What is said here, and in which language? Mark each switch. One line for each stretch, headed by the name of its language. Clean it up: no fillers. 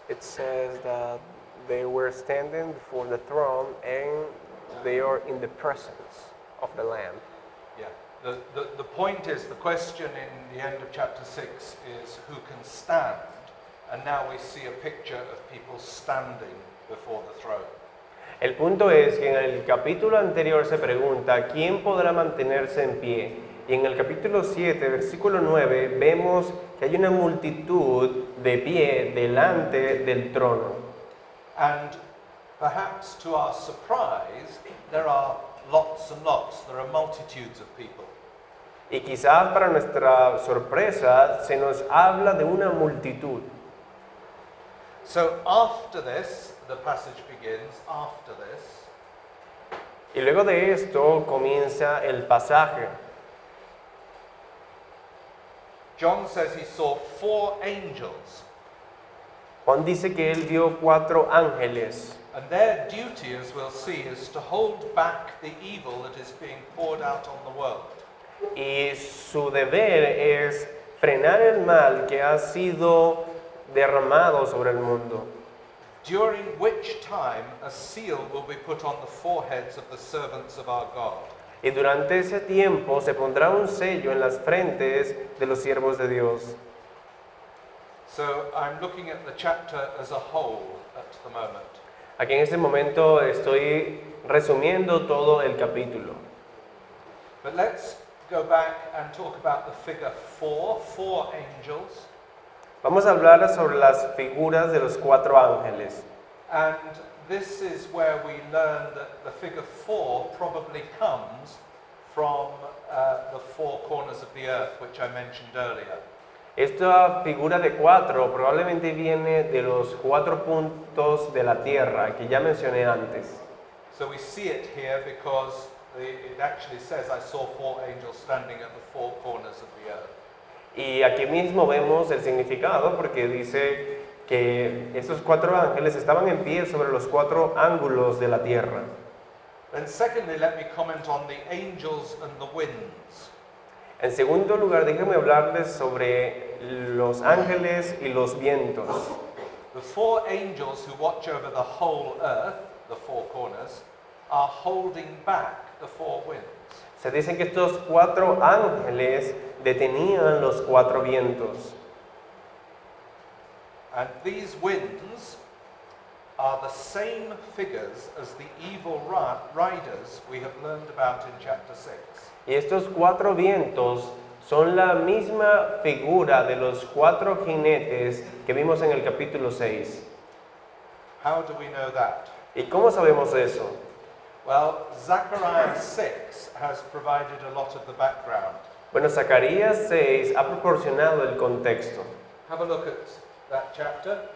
English: It says that they were standing before the throne and they are in the presence of the Lamb. Yeah. The point is, the question in the end of chapter 6 is who can stand? And now we see a picture of people standing before the throne.
Spanish: El punto es que en el capítulo anterior se pregunta ¿quién podrá mantenerse en pie? Y en el capítulo 7, versículo 9, vemos que hay una multitud de pie delante del trono.
English: And perhaps to our surprise, there are lots and lots, there are multitudes of people.
Spanish: Y quizás para nuestra sorpresa se nos habla de una multitud.
English: So after this, the passage begins, after this,
Spanish: Y luego de esto comienza el pasaje.
English: John says he saw 4 angels,
Spanish: Juan dice que él vio 4 ángeles.
English: and their duty, as we'll see, is to hold back the evil that is being poured out on the world.
Spanish: Y su deber es frenar el mal que ha sido derramado sobre el mundo.
English: During which time a seal will be put on the foreheads of the servants of our God.
Spanish: Y durante ese tiempo se pondrá un sello en las frentes de los siervos de Dios.
English: So I'm looking at the chapter as a whole at the moment.
Spanish: Aquí en este momento estoy resumiendo todo el capítulo.
English: But let's go back and talk about the figure 4 angels.
Spanish: Vamos a hablar sobre las figuras de los 4 ángeles.
English: And this is where we learn that the figure 4 probably comes from the 4 corners of the earth, which I mentioned earlier.
Spanish: Esta figura de 4 probablemente viene de los 4 puntos de la tierra que ya mencioné antes.
English: So we see it here because it actually says, I saw 4 angels standing at the 4 corners of the earth.
Spanish: Y aquí mismo vemos el significado porque dice que estos 4 ángeles estaban en pie sobre los 4 ángulos de la tierra.
English: And secondly, let me comment on the angels and the winds.
Spanish: En segundo lugar, déjenme hablarles sobre los ángeles y los vientos.
English: The 4 angels who watch over the whole earth, the 4 corners, are holding back the 4 winds.
Spanish: Se dice que estos 4 ángeles detenían los 4 vientos.
English: And these winds are the same figures as the evil riders figures we have learned about in chapter 6.
Spanish: Y estos 4 vientos son la misma figura de los 4 jinetes que vimos en el capítulo 6.
English: How do we know that?
Spanish: ¿Y cómo sabemos eso?
English: Well, Zechariah 6 has provided a lot of the background.
Spanish: Bueno, Zacarías 6 ha proporcionado el contexto.
English: Have a look at that chapter